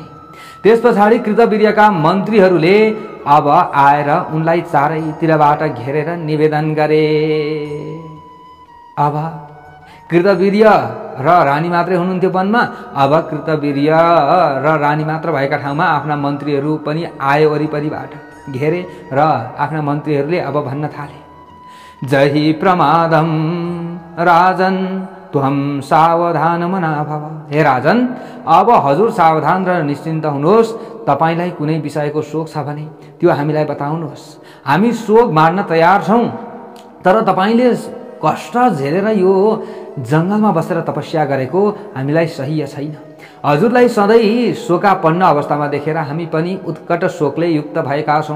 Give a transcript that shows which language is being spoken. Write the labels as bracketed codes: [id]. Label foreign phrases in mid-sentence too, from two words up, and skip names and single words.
[ne] त्यस पछाडि कृतवीर्यका मन्त्रीहरूले अब आएर उनलाई चारैतिरबाट घेरेर निवेदन गरे। अब कृतवीर्य र रानी मात्रै हुनुहुन्थ्यो वनमा। अब कृतवीर्य र रानी मात्र भएका ठाउँमा आफ्ना मन्त्रीहरू पनि आए वरिपरिबाट घेरे र आफ्ना मन्त्रीहरूले अब भन्न थाले, [sa] जहि प्रमादम राजन त्वं सावधान मना भव। [ne] हे राजन, अब हजुर सावधान र निश्चिन्त हुनुहोस्। तपाईलाई कुनै विषयको शोक छ भने त्यो हामीलाई बताउनुहोस्। हामी शोक मार्न तयार छौँ, तर तपाईले कष्ट झेलेर यो जङ्गलमा बसेर तपस्या गरेको हामीलाई सही छैन। हजुरलाई सधैँ शोकापन्न अवस्थामा देखेर हामी पनि उत्कट शोकले युक्त भएका छौँ।